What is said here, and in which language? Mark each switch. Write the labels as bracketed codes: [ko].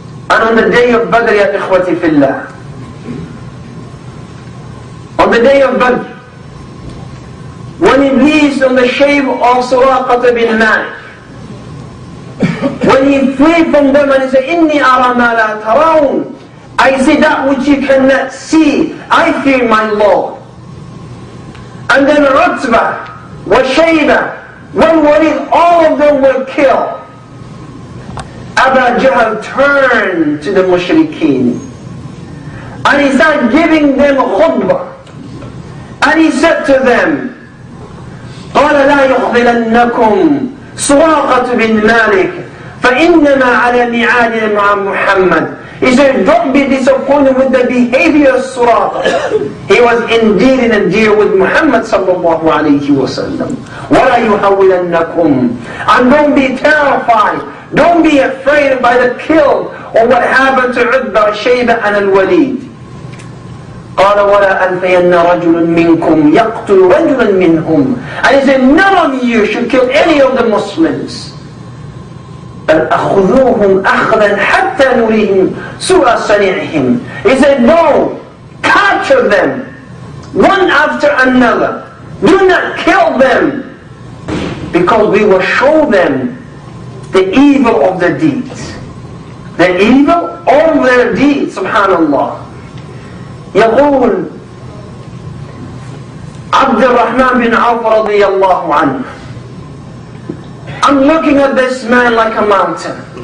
[en] And on the day of Badr, ya ikhwati fillah, on the day of Badr, when Iblis on the shape of Suraqah bin Malik, when he flee from them and he said, [ar] Inni ara ma la tarawn, [en] I see that which you cannot see, I fear my Lord. And then Utbah, wa Shayba, when Walid, all of them were killed. Abu Jahl turned to the mushrikeen and he started giving them khutbah. And he said to them, [ar] قال لا يخذلنكم سراقة بن مالك فإنما على ميعاد مع محمد. [en] He said, don't be disappointed with the behavior of Suraqah. He was indeed in a deal with Muhammad sallallahu alayhi wa sallam. [ar] وَلَا يُحَوِّلَنَّكُمْ. [en] And don't be terrified, don't be afraid by the kill or what happened to Utbah, Shayba and Al-Walid. [ar] قال ولا ألفين رجل منكم يقتل رجلا منهم. [en] And he said, none of you should kill any of the Muslims. [ar] بل أخذوهم أخذا حتى نريهم سوء صنيعهم. [en] He said, no, capture them one after another. Do not kill them, because we will show them the evil of their deeds. The evil of their deeds, subhanallah. [ar] يقول عبد الرحمن بن عوف رضي الله عنه, [en] I'm looking at this man like a mountain.